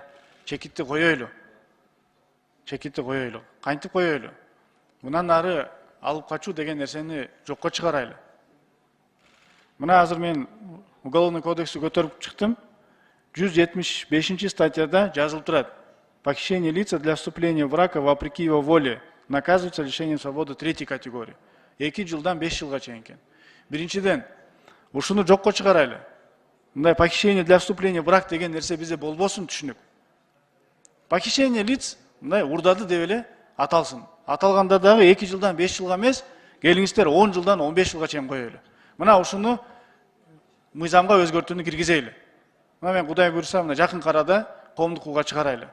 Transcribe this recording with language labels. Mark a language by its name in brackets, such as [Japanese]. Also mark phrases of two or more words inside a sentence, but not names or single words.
[Kyrgyz] Чекитти коёйлу. Чекитти коёйлу. Кантип коёйлу? Мындан ары алып качуу деген нерсени жокко чыгарайлы. Мына азыр мен [Russian] Уголовный кодексти [Kyrgyz] көтөрүп чыктым. 175 статьяда жазылып турат. [Russian] Похищение лица для вступления в брак вопреки его воле наказывается лишением свободы 3 категории. [Kyrgyz] 2 жылдан 5 жылга чейин экен. Биринчиден, ушуну жокко чыгарайлы. Мындай [Russian] похищение для вступления в брак [Kyrgyz] деген нерсе бизде болбосун түшүнүк. [Russian] Похищение лиц [Kyrgyz] мындай урдады деп эле аталсын. Аталганда дагы 2 жылдан 5 жылга эмес, келиңиздер 10 жылдан 15 жылга чейин коёйлу. Мына ушуну мыйзамга өзгөртүүнү киргизели. Мына мен Кудай буйрса, мына жакын арада коомдук укугга чыгарайлы.